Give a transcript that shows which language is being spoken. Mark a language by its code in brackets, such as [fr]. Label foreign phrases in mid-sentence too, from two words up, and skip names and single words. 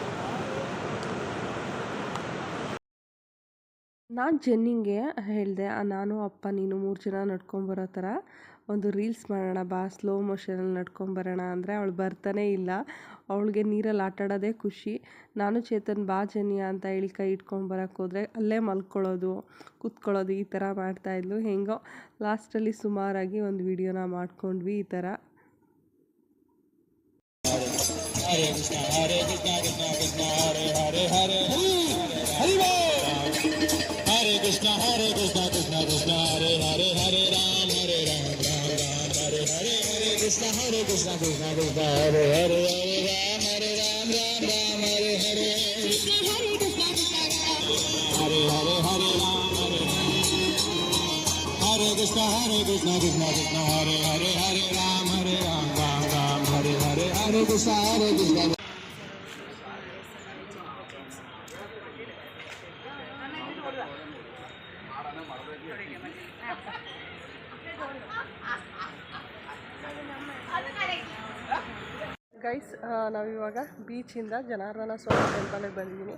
[kn] ನಾನು ಜೆನ್ನಿಂಗೆ ಹೇಳಿದೆ, ನಾನು ಅಪ್ಪ ನೀನು 3 ಜನ ನಡ್ಕೊಂಬರೋ ಥರ ಒಂದು ರೀಲ್ಸ್ ಮಾಡೋಣ ಬಾ, [en] slow motionಲ್ಲಿ [kn] ನಡ್ಕೊಂಬರೋಣ ಅಂದರೆ ಅವಳು ಬರ್ತಾನೇ ಇಲ್ಲ. ಅವಳಿಗೆ ನೀರಲ್ಲಿ ಆಟಾಡೋದೇ ಖುಷಿ. ನಾನು ಚೇತನ್ ಬಾ ಜನ್ಯ ಅಂತ ಹೇಳಿ ಕೈ ಇಟ್ಕೊಂಡು ಬರೋಕ್ಕೆ ಹೋದರೆ ಅಲ್ಲೇ ಮಲ್ಕೊಳ್ಳೋದು, ಕೂತ್ಕೊಳ್ಳೋದು ಈ ಥರ ಮಾಡ್ತಾಯಿದ್ಲು. ಹೆಂಗೋ ಲಾಸ್ಟಲ್ಲಿ ಸುಮಾರಾಗಿ ಒಂದು ವಿಡಿಯೋನ ಮಾಡ್ಕೊಂಡ್ವಿ ಈ ಥರ. [sa] Hare Krishna Krishna Krishna Hare Hare Hare Hare Krishna Krishna Krishna Hare Hare Hare Ram Ram Hare Hare Hare Krishna Krishna Krishna Hare Hare Hare Ram Ram Hare Hare Krishna Hare Krishna Hare Hare Hare Ram Hare Krishna Krishna Hare Hare Hare Ram Ram Hare Hare Hare Krishna Krishna. [kn] ಗೈಸ್, ನಾವಿವಾಗ ಬೀಚಿಂದ ಜನಾರ್ದನ ಸ್ವಾಮಿ ಟೆಂಪಲ್ಗೆ ಬಂದಿದ್ದೀನಿ.